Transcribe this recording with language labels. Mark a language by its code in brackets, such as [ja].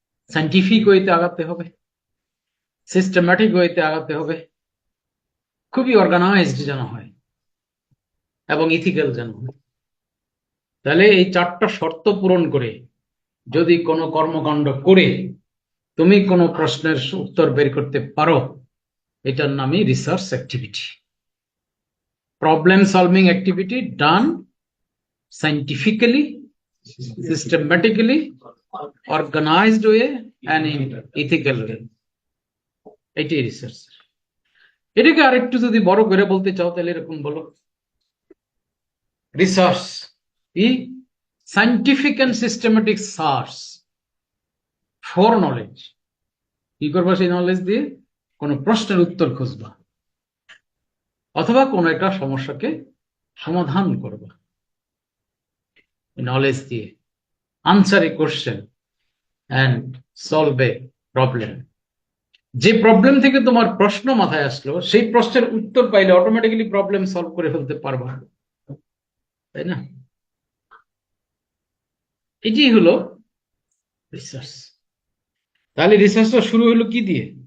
[bn] Scientific ওয়েতে আগাতে হবে, সিস্টেম্যাটিক ওয়েতে আগাতে হবে, খুবই অর্গানাইজড যেন হয়, এবং ইথিক্যাল যেন হয়। তাহলে এই চারটা শর্ত পূরণ করে যদি কোনো কর্মকাণ্ড করে তুমি কোনো প্রশ্নের উত্তর বের করতে পারো, এটার নামই research activity. [en] Problem solving activity done scientifically, systematically, organized way and in ethical way. [bn] এটাই রিসার্চ। এটাকে আরেকটু যদি বড় করে বলতে চাও তাহলে এরকম বলো, [en] Research is scientific and systematic search for knowledge. [bn] কি করবা? সেই নলেজ দিয়ে কোন প্রশ্নের উত্তর খুঁজবা, অথবা কোন একটা সমস্যাকে সমাধান করবা নলেজ দিয়ে। [en] Answer a question and solve a problem. [bn] যে প্রবলেম থেকে তোমার প্রশ্ন মাথায় আসলো, সেই প্রশ্নের উত্তর পাইলে অটোমেটিক্যালি প্রবলেম সলভ করে ফেলতে পারবা, তাই না? এটি হলো রিসার্চ। তাহলে রিসার্চটা শুরু হলো কি দিয়ে?